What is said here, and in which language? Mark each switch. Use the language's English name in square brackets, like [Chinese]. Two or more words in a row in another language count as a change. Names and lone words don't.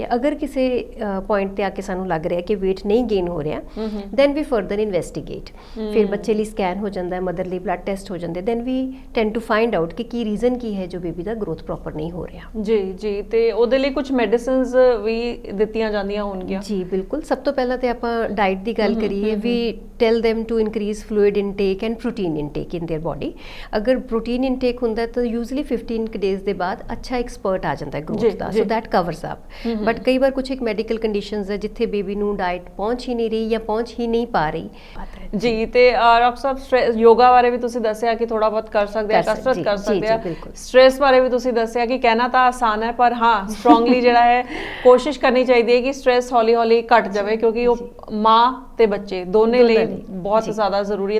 [Punjabi] ਅਗਰ ਕਿਸੇ ਪੁਆਇੰਟ ਤੇ ਆ ਕੇ ਸਾਨੂੰ ਲੱਗ ਰਿਹਾ ਕਿ weight ਨਹੀਂ ਗੇਨ ਹੋ ਰਿਹਾ, [English] then we further investigate. [Punjabi] ਫਿਰ ਬੱਚੇ ਲਈ ਸਕੈਨ ਹੋ ਜਾਂਦਾ ਹੈ, ਮਦਰ ਲਈ [English] blood test [Punjabi] ਹੋ ਜਾਂਦੇ, [English] then we tend to find out [Punjabi] ਕਿ ਕੀ ਰੀਜ਼ਨ ਕੀ ਹੈ ਜੋ ਬੇਬੀ ਦਾ ਗਰੋਥ ਪ੍ਰੋਪਰ ਨਹੀਂ ਹੋ ਰਿਹਾ। ਜੀ ਤੇ ਉਹਦੇ ਲਈ ਕੁਝ ਮੈਡੀਸਿਨਸ ਵੀ ਦਿੱਤੀਆਂ ਜਾਂਦੀਆਂ ਹੋਣਗੀਆਂ? ਜੀ ਬਿਲਕੁਲ। ਸਭ ਤੋਂ ਪਹਿਲਾਂ ਤੇ ਆਪਾਂ ਡਾਈਟ ਦੀ ਗੱਲ ਕਰੀਏ ਵੀ [English] tell them to increase fluid intake and protein intake in their body. [Punjabi] अगर [English] protein intake [Punjabi] ਹੁੰਦਾ तो [English] usually 15 days [Punjabi] ਦੇ ਬਾਅਦ ਅੱਛਾ ਇੱਕ spurt ਆ ਜਾਂਦਾ ਹੈ growth ਦਾ, [English] so that covers up. [Punjabi] But ਕਈ ਵਾਰ ਕੁਝ ਇੱਕ [English] medical conditions [Punjabi] ਹੈ ਜਿੱਥੇ ਬੇਬੀ ਨੂੰ ਡਾਈਟ ਪਹੁੰਚ ਹੀ ਨਹੀਂ ਰਹੀ ਜਾਂ ਪਹੁੰਚ ਹੀ ਨਹੀਂ ਪਾ ਰਹੀ ਜੀ। ਤੇ ਡਾਕਟਰ ਸਾਹਿਬ ਯੋਗਾ ਬਾਰੇ ਵੀ ਤੁਸੀਂ ਦੱਸਿਆ ਕਿ ਥੋੜਾ ਬਹੁਤ ਕਰ ਸਕਦੇ ਆ, ਕਸਰਤ ਕਰ ਸਕਦੇ ਆ। ਸਟ੍ਰੈਸ ਬਾਰੇ ਵੀ ਤੁਸੀਂ ਦੱਸਿਆ ਕਿ ਕਹਿਣਾ ਤਾਂ ਆਸਾਨ ਹੈ ਪਰ ਹਾਂ ਸਟਰੋਂਗਲੀ ਜਿਹੜਾ ਹੈ ਕੋਸ਼ਿਸ਼ ਕਰਨੀ ਚਾਹੀਦੀ ਹੈ ਕਿ ਸਟ੍ਰੈਸ ਹੌਲੀ ਹੌਲੀ ਘਟ ਜਾਵੇ, ਕਿਉਂਕਿ ਉਹ ਮਾਂ ਤੇ ਬੱਚੇ ਦੋਨੇ ਲਈ ਬਹੁਤ ਜ਼ਿਆਦਾ ਜ਼ਰੂਰੀ ਹੈ।